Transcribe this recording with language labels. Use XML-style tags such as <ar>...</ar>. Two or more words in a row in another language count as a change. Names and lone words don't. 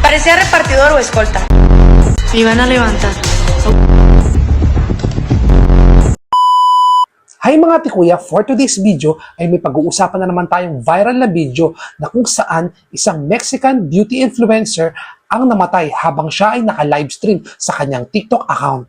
<es>Parecía repartidor o escolta. Me iban a levantar.</es> <tl>Hi mga tikuya,</tl> <en>for today's video</en> <tl>ay may pag-uusapan na naman tayong viral na video na kung saan isang</tl> <en>Mexican beauty influencer</en> <tl>ang namatay habang siya ay naka-livestream sa kanyang</tl> <en>TikTok account.</en>